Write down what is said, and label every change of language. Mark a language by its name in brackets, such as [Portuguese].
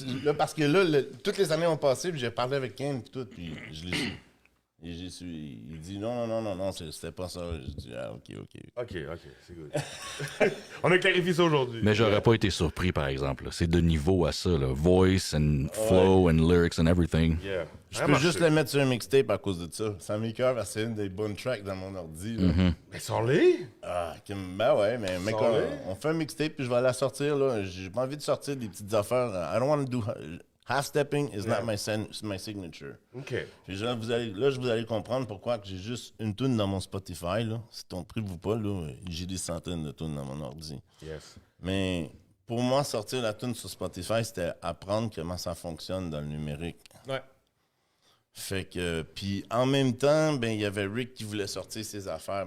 [French] Là, parce que là, toutes les années ont passé, puis j'ai parlé avec Ken, puis tout, puis je l'ai su. Et j'ai su. Il dit non, c'était pas ça. Je dis, ah, OK. OK, c'est good. On a clarifié ça aujourd'hui. Mais j'aurais pas été surpris, par exemple. là. C'est de niveau à ça. Là. [English] Voice and flow and lyrics and everything. Yeah. [French] Je peux juste le mettre sur un mixtape à cause de ça. Ça m'écoeure parce que c'est une des bonnes tracks dans mon ordi. Là. Mais sors-les! Ah, ben ouais, mais mec, Sors-les. on fait un mixtape puis je vais aller la sortir. Là. J'ai pas envie de sortir des petites affaires. [English] I don't want to do. Half-stepping is not my signature. OK. [French] Puis là, vous allez comprendre pourquoi que j'ai juste une tune dans mon Spotify. Là. Si ton prix vous pas, là, j'ai des centaines de tunes dans mon ordi. [English] Yes. [French] Mais pour moi, sortir la tune sur Spotify, c'était apprendre comment ça fonctionne dans le numérique. Ouais. Fait que, puis en même temps, ben il y avait Rick qui voulait sortir ses affaires.